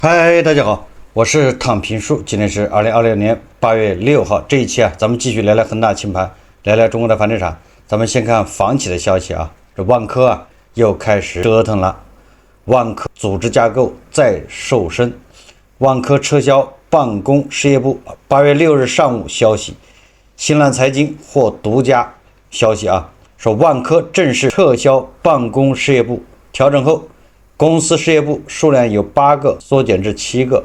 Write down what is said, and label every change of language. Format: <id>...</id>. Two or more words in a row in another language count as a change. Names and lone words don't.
<zh>嗨，大家好，我是躺平树，今天是2026年8月6号。这一期咱们继續聊聊恒大清盘，聊聊中国的房地產。咱們先看房企的消息這萬科又開始折騰了。萬科組織架構再瘦身，萬科撤銷辦公事業部。8月6日上午消息，新浪財經獲獨家消息說萬科正式撤銷辦公事業部，調整後公司事業部數量由8個縮減至7個。</zh>